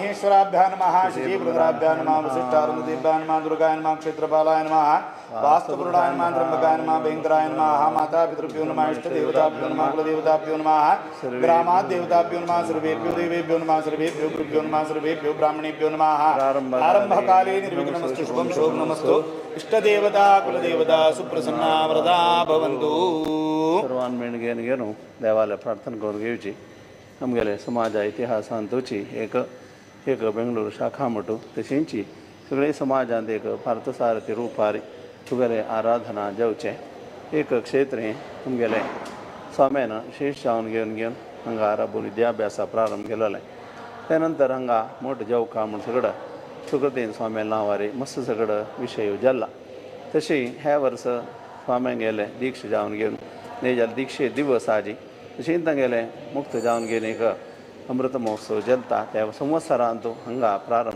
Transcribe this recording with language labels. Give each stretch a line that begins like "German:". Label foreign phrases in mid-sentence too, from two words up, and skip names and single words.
Sanskrit: महेश्वराभ्यां नमः श्री रुद्राभ्यां नमः वसिष्ठारुणदेभ्यां नमः दुर्गाय नमः क्षेत्रपालाय नमः वास्तुपुरुषाय नमः त्र्यंबकाय नमः भयंकराय नमः माता पितृभ्यो नमः इष्टदेवताभ्यो नमः कुलदेवताभ्यो नमः ग्रामाद्देवताभ्यो नमः सर्वेभ्यो देवेभ्यो नमः सर्वेभ्यो गुरुभ्यो नमः सर्वेभ्यो ब्राह्मणेभ्यो नमः आरंभकाले निर्विघ्नमस्तु शुभं शोभनमस्तु इष्टदेवता कुलदेवता सुप्रसन्ना वरदा भवन्तु
Konkani: सर्वान मेणगेनगेनु देवालय प्रार्थना करून घेवची आमगेले समाज इतिहास तोची एक बेंगळूर शाखा म्हणटू तशींची सगळे समाजांत एक पार्थसारथी रुपारी तुगेले आराधना जेवचे एक क्षेत्र तुमगेले स्वाम्यान शेष जावन घेवन हांगा राबून विद्याभ्यासा प्रारंभ केलेले त्यानंतर हांगा मोठ जेवका म्हण सगळं सुकृतीन स्वाम्या नांवारी मस्त सगळं विशय जाल्ला तशी ह्या वर्स स्वाम्यांक गेले दीक्ष जावन घेवन नेजाल दीक्षे दिवस आजी तशी तांगेले मुक्त जावन घेवन एक अमृत महोत्सव जल्ता त्या संवत्सरांत हांगा प्रारंभ